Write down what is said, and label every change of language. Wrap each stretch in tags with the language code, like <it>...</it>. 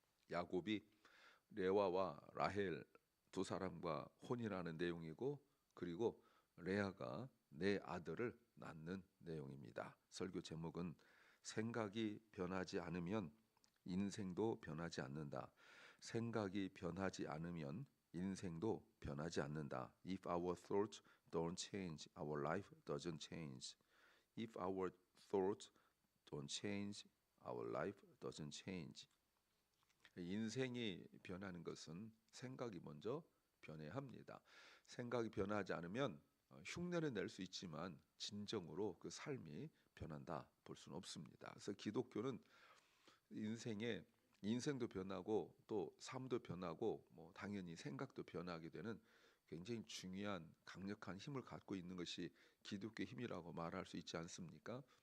<ko>야곱이 레아와 라헬 두 사람과 혼인하는 내용이고 그리고 레아가 내 아들을 낳는 내용입니다. 설교 제목은 생각이 변하지 않으면 인생도 변하지 않는다. 생각이 변하지 않으면 인생도 변하지 않는다.</ko> <en>If our thoughts don't change, our life doesn't change. If our thoughts don't change, our life doesn't change.</en> <ko>인생이 변하는 것은 생각이 먼저 변해야 합니다. 생각이 변하지 않으면 흉내는 낼 수 있지만 진정으로 그 삶이 변한다 볼 수는 없습니다. 그래서 기독교는 인생도 변하고 또 삶도 변하고 뭐 당연히 생각도 변하게 되는 굉장히 중요한 강력한 힘을 갖고 있는 것이 기독교의 힘이라고 말할 수 있지 않습니까?</ko>